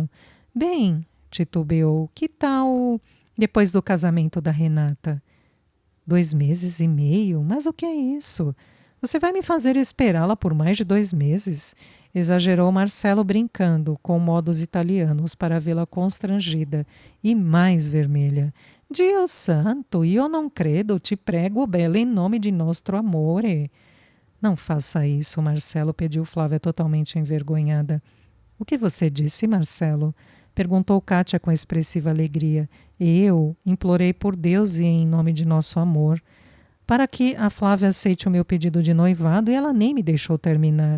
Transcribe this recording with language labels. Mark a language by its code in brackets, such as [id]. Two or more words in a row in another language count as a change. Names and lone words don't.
[pt] "Bem", titubeou, "que tal depois do casamento da Renata?" 2 meses e meio? Mas o que é isso? Você vai me fazer esperá-la por mais de 2 meses? Exagerou Marcelo, brincando com modos italianos para vê-la constrangida e mais vermelha. [it] "Dio santo, io non credo, te prego, bella, [pt] em nome de [it] nostro amore." [pt] "Não faça isso, Marcelo", pediu Flávia, totalmente envergonhada. "O que você disse, Marcelo?" perguntou Kátia com expressiva alegria. "Eu implorei por Deus e em nome de nosso amor, para que a Flávia aceite o meu pedido de noivado, e ela nem me deixou terminar.